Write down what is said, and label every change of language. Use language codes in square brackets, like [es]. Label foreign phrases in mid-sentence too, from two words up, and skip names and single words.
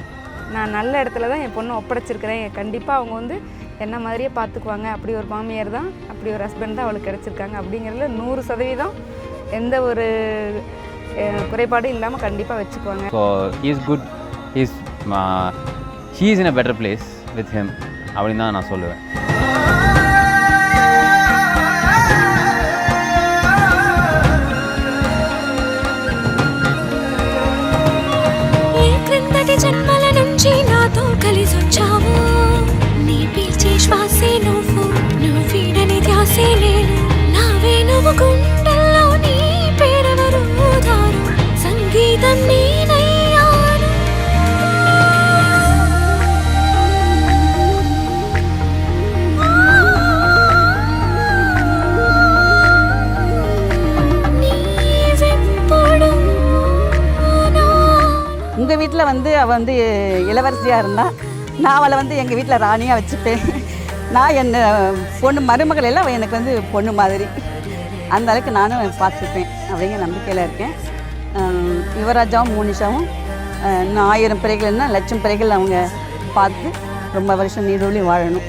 [ta] நான் நல்ல இடத்துல தான் என் பொண்ணை ஒப்படைச்சிருக்கிறேன். கண்டிப்பாக அவங்க வந்து என்ன மாதிரியே பார்த்துக்குவாங்க. அப்படி ஒரு மாமியார் தான், அப்படி ஒரு ஹஸ்பண்ட் தான் அவளுக்கு கிடச்சிருக்காங்க அப்படிங்கிறதுல 100% எந்த ஒரு குறைபாடும் இல்லாமல் கண்டிப்பாக வச்சுக்குவாங்க. [en] So he is good, he is in a better place with him [ta] அப்படின்னு தான் நான் சொல்லுவேன். [te] జన్మల నుంచి నాతో కలిసి వచ్చావు, నీ పీల్చే శ్వాసే నువ్వు, నువ్వు వీడని ధ్యాసే నేను, నావే నువ్వు గుండెల్లో నీ పేరెవరు దారు, సంగీతం నేనయ్యాను. నీవెప్పుడు [ta] உங்கள் வீட்டில் வந்து அவள் வந்து இளவரசியாக இருந்தால் நான் அவளை வந்து எங்கள் வீட்டில் ராணியாக வச்சுப்பேன். நான் என் பொண்ணு மருமகள் எல்லாம் எனக்கு வந்து பொண்ணு மாதிரி, அந்த அளவுக்கு நானும் பார்த்துப்பேன் அப்படிங்கிற நம்பிக்கையில் இருக்கேன். யுவராஜாவும் மோனிஷாவும் இன்னும் 1000 பிறைகள்னா 1,00,000 பிறைகள் அவங்க பார்த்து ரொம்ப வருஷம் நீடூழி வாழணும்.